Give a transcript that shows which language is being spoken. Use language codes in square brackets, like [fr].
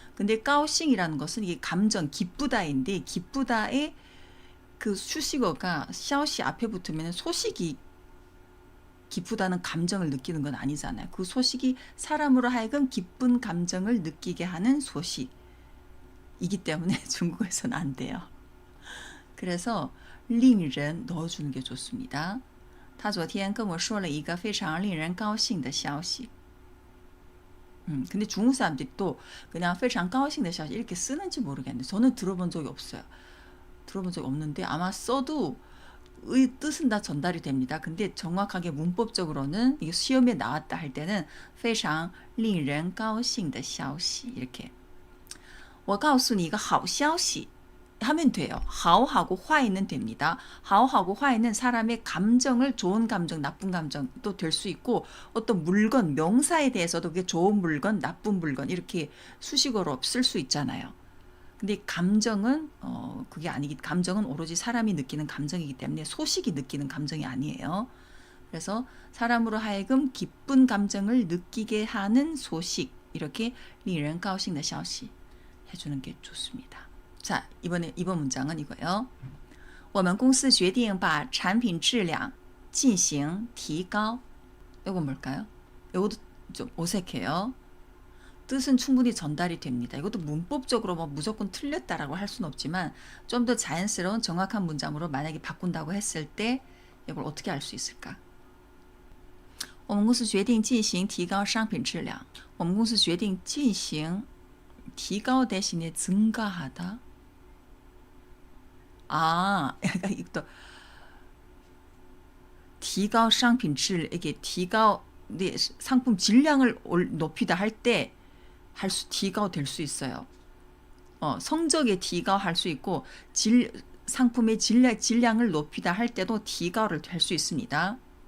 [ko] 근데 高兴이라는 것은 이게 감정, 기쁘다인데 기쁘다의 그 수식어가 消息 앞에 붙으면 소식이 기쁘다는 감정을 느끼는 건 아니잖아요. 그 소식이 사람으로 하여금 기쁜 감정을 느끼게 하는 소식이기 때문에 중국어에서는 안 돼요. 그래서 令人 넣어주는 게 좋습니다. [zh] 他昨天跟我说了一个非常令人高兴的消息. [ko] 근데 중국 사람들이 또 그냥 [zh] 非常高兴的消息 [ko] 이렇게 쓰는지 모르겠는데 저는 들어본 적이 없어요. 들어본 적이 없는데 아마 써도 의 뜻은 다 전달이 됩니다. 근데 정확하게 문법적으로는 이게 시험에 나왔다 할 때는 [zh] 非常令人高兴的消息 [ko] 이렇게 [zh] 我告诉你一个好消息 [ko] 하면 돼요. 好하고 坏는 됩니다. 好하고 坏는 사람의 감정을 좋은 감정, 나쁜 감정도 될 수 있고 어떤 물건, 명사에 대해서도 그게 좋은 물건, 나쁜 물건 이렇게 수식어로 쓸 수 있잖아요. 근데 감정은 그게 아니기 감정은 오로지 사람이 느끼는 감정이기 때문에 소식이 느끼는 감정이 아니에요. 그래서 사람으로 하여금 기쁜 감정을 느끼게 하는 소식 이렇게 [zh] 令人高兴的消息 [ko] 해주는 게 좋습니다. 자, 이번 문장은 이거예요. [zh] 我们公司决定把产品质量进行提高. [ko] 이건 뭘까요? 이것도 좀 어색해요. 뜻은 충분히 전달이 됩니다. 이것도 문법적으로 뭐 무조건 틀렸다라고 할 수는 없지만 좀 더 자연스러운 정확한 문장으로 만약에 바꾼다고 했을 때 이걸 어떻게 알 수 있을까? [zh] 我们公司决定进行提高商品质量.我们公司决定进行 提高 [ko] 대신에 증가하다. 아, 이것도 提高 商品质, 이게 提高 상품 질량을 높이다 할 때提高 될 수 있어요. 성적의 提高 할 수 있고 상품의 질량을 높이다 할 때도 提高를 할 수 있습니다.